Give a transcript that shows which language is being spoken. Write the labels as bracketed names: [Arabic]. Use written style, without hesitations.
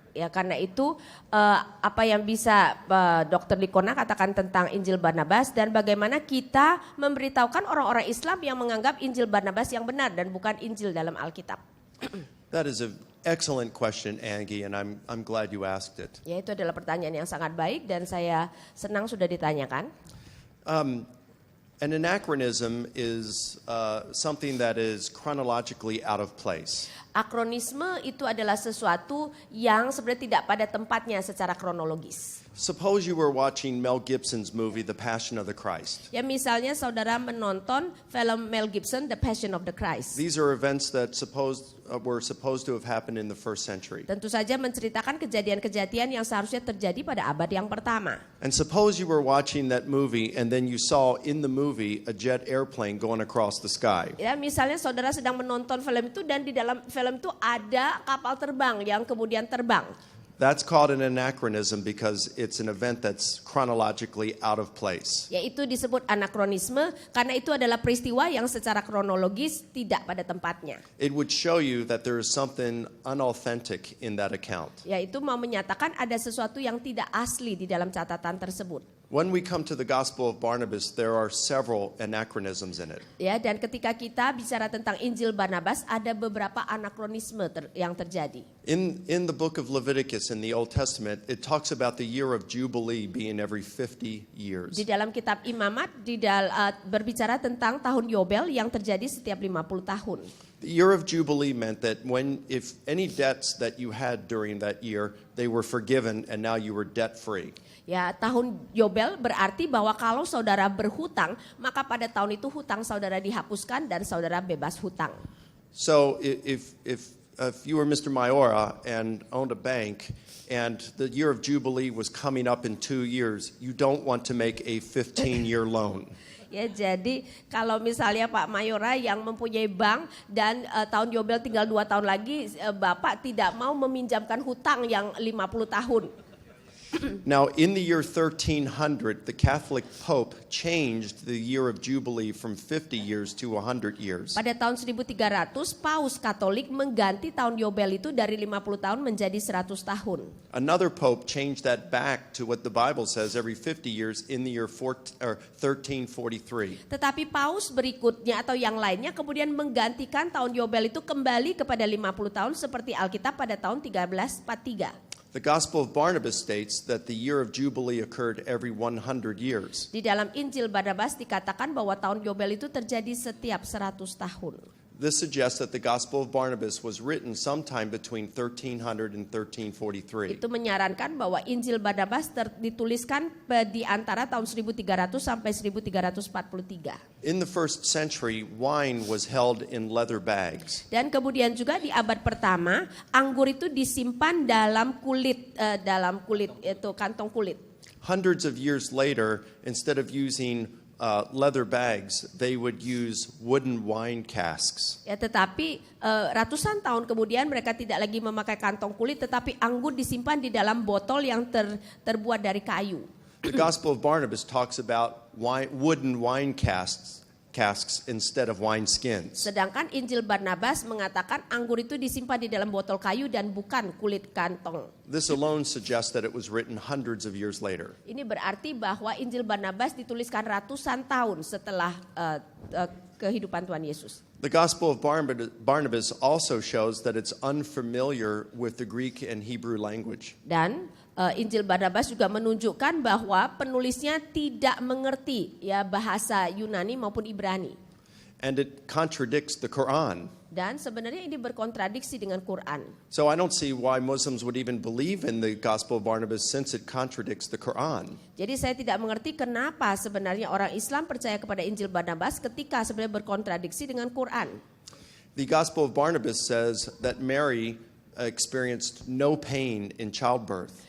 [Indonesian] Ya, karena itu apa yang bisa Dr. Likona katakan tentang Injil Barnabas dan bagaimana kita memberitahukan orang-orang Islam yang menganggap Injil Barnabas yang benar dan bukan Injil dalam Alkitab. [English] That is an excellent question, Angie, and I'm glad you asked it. [Indonesian] Ya, itu adalah pertanyaan yang sangat baik dan saya senang sudah ditanyakan. [English] An anachronism is something that is chronologically out of place. [Indonesian] Akronisme itu adalah sesuatu yang sebenarnya tidak pada tempatnya secara kronologis. [English] Suppose you were watching Mel Gibson's movie, The Passion of the Christ. [Indonesian] Ya, misalnya saudara menonton film Mel Gibson, The Passion of the Christ. [English] These are events that were supposed to have happened in the first century. [Indonesian] Tentu saja menceritakan kejadian-kejadian yang seharusnya terjadi pada abad yang pertama. [English] And suppose you were watching that movie and then you saw in the movie a jet airplane going across the sky. [Indonesian] Ya, misalnya saudara sedang menonton film itu dan di dalam film itu ada kapal terbang yang kemudian terbang. [English] That's called an anachronism because it's an event that's chronologically out of place. [Indonesian] Yaitu disebut anakronisme karena itu adalah peristiwa yang secara kronologis tidak pada tempatnya. [English] It would show you that there is something unauthentic in that account. [Indonesian] Yaitu mau menyatakan ada sesuatu yang tidak asli di dalam catatan tersebut. [English] When we come to the Gospel of Barnabas, there are several anachronisms in it. [Indonesian] Ya, dan ketika kita bicara tentang Injil Barnabas, ada beberapa anakronisme yang terjadi. [English] In the book of Leviticus in the Old Testament, it talks about the year of Jubilee being every 50 years. [Indonesian] Di dalam kitab Imamat berbicara tentang tahun Yobel yang terjadi setiap 50 tahun. [English] The year of Jubilee meant that if any debts that you had during that year, they were forgiven and now you were debt free. [Indonesian] Ya, tahun Yobel berarti bahwa kalau saudara berhutang, maka pada tahun itu hutang saudara dihapuskan dan saudara bebas hutang. [English] So if you were Mr. Mayora and owned a bank and the year of Jubilee was coming up in 2 years, you don't want to make a 15-year loan. [Indonesian] Ya, jadi kalau misalnya Pak Mayora yang mempunyai bank dan tahun Yobel tinggal 2 tahun lagi, Bapak tidak mau meminjamkan hutang yang 50 tahun. [English] Now, in the year 1300, the Catholic Pope changed the year of Jubilee from 50 years to 100 years. [Indonesian] Pada tahun 1300, Paus Katolik mengganti tahun Yobel itu dari 50 tahun menjadi 100 tahun. [English] Another Pope changed that back to what the Bible says every 50 years in the year 1343. [Indonesian] Tetapi Paus berikutnya atau yang lainnya kemudian menggantikan tahun Yobel itu kembali kepada 50 tahun seperti Alkitab pada tahun 1343. [English] The Gospel of Barnabas states that the year of Jubilee occurred every 100 years. [Indonesian] Di dalam Injil Barnabas dikatakan bahwa tahun Yobel itu terjadi setiap 100 tahun. [English] This suggests that the Gospel of Barnabas was written sometime between 1300 and 1343. [Indonesian] Itu menyarankan bahwa Injil Barnabas dituliskan di antara tahun 1300 sampai 1343. [English] In the first century, wine was held in leather bags. [Indonesian] Dan kemudian juga di abad pertama, anggur itu disimpan dalam kulit itu kantong kulit. [English] Hundreds of years later, instead of using leather bags, they would use wooden wine casks. [Indonesian] Ya, tetapi ratusan tahun kemudian mereka tidak lagi memakai kantong kulit, tetapi anggur disimpan di dalam botol yang terbuat dari kayu. [English] The Gospel of Barnabas talks about wooden wine casks instead of wine skins. [Indonesian] Sedangkan Injil Barnabas mengatakan anggur itu disimpan di dalam botol kayu dan bukan kulit kantong. [English] This alone suggests that it was written hundreds of years later. [Indonesian] Ini berarti bahwa Injil Barnabas dituliskan ratusan tahun setelah kehidupan Tuhan Yesus. [English] The Gospel of Barnabas also shows that it's unfamiliar with the Greek and Hebrew language. [Indonesian] Dan Injil Barnabas juga menunjukkan bahwa penulisnya tidak mengerti ya bahasa Yunani maupun Ibrani. [English] And it contradicts the Quran. [Indonesian] Dan sebenarnya ini berkontradiksi dengan Quran. [English] So I don't see why Muslims would even believe in the Gospel of Barnabas since it contradicts the Quran. [Indonesian] Jadi saya tidak mengerti kenapa sebenarnya orang Islam percaya kepada Injil Barnabas ketika sebenarnya berkontradiksi dengan Quran. [English] The Gospel of Barnabas says that Mary experienced no pain in childbirth.